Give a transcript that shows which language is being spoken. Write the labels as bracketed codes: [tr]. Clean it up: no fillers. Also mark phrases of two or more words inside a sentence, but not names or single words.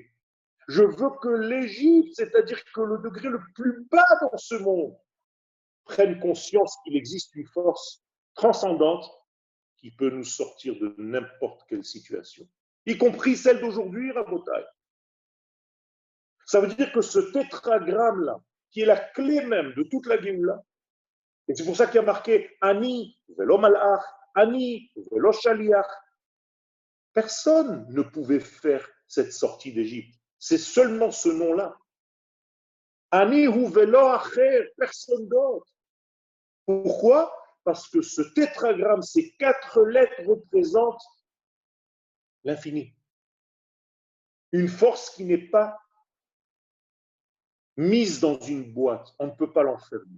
[fr] Je veux que l'Égypte, c'est-à-dire que le degré le plus bas dans ce monde, prenne conscience qu'il existe une force transcendante qui peut nous sortir de n'importe quelle situation, y compris celle d'aujourd'hui, Rabotai. Ça veut dire que ce tétragramme-là, qui est la clé même de toute la Géoula, et c'est pour ça qu'il y a marqué [he] אני ולא מלאך, אני ולא שליח. [fr] Personne ne pouvait faire cette sortie d'Égypte. C'est seulement ce nom-là. [he] אני הוא ולא אחר, [fr] personne d'autre. Pourquoi? Parce que ce tétragramme, ces 4 lettres représentent l'infini. Une force qui n'est pas mise dans une boîte, on ne peut pas l'enfermer.